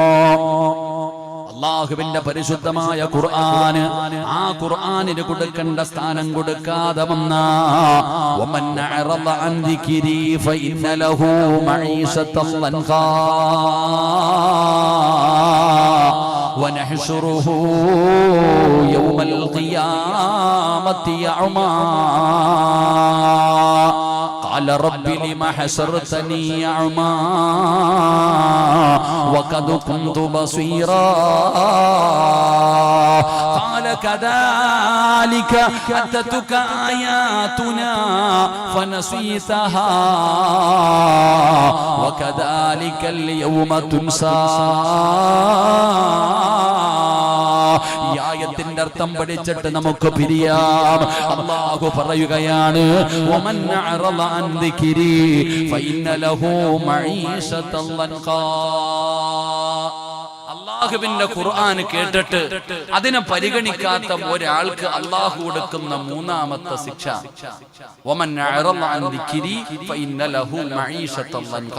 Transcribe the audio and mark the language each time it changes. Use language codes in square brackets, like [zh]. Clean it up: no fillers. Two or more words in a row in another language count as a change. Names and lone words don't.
[ml] അല്ലാഹുവിന്റെ പരിശുദ്ധമായ ഖുർആന്, ആ ഖുർആനിന് കൊടുക്കേണ്ട സ്ഥാനം കൊടുക്കാതെ വന്ന [ar] ومن أعرض عن ذكري فإن له معيشة ضنكا ونحشره يوم القيامة أعمى قال رب لم حشرتني أعمى وقد كنت بصيرا قال كذلك أتتك آياتنا فنسيتها وكذلك اليوم تنسى. [ml] ഈ ആയത്തിന്റെ അർത്ഥം പഠിച്ചിട്ട് നമുക്ക് പിരിയാം. അല്ലാഹു പറയുകയാണ്, [ar] ومن أعرض عن ذكري فإن له معيشة ضنكا. [ml] അല്ലാഹുവിന്റെ ഖുർആൻ കേട്ടിട്ട് അതിനെ പരിഗണിക്കാത്ത ഒരാൾക്ക് അല്ലാഹു കൊടുക്കുന്ന 3ാമത്തെ ശിക്ഷ, [ar] ومن أعرض عن ذكري فإن له معيشة ضنكا.